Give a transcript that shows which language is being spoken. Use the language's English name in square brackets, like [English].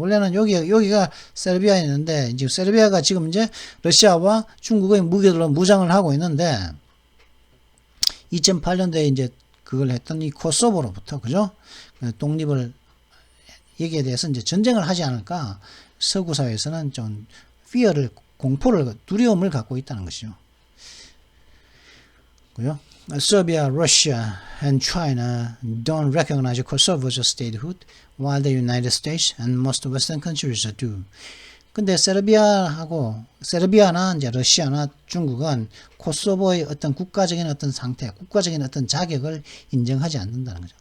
[Korean] 원래는 여기가 세르비아였는데, 이제 세르비아가 지금 이제 러시아와 중국의 무기들로 무장을 하고 있는데, 2008년도에 이제 그걸 했던 이 코소보로부터, 그죠? 독립을, 여기에 대해서 이제 전쟁을 하지 않을까, 서구 사회에서는 좀 공포를, 두려움을 갖고 있다는 것이죠. 그죠? [English] Serbia, Russia, and China don't recognize Kosovo's statehood, while the United States and most Western countries do. [Korean] 근데 세르비아나 이제 러시아나 중국은 코소보의 어떤 국가적인 어떤 상태, 국가적인 어떤 자격을 인정하지 않는다는 거죠.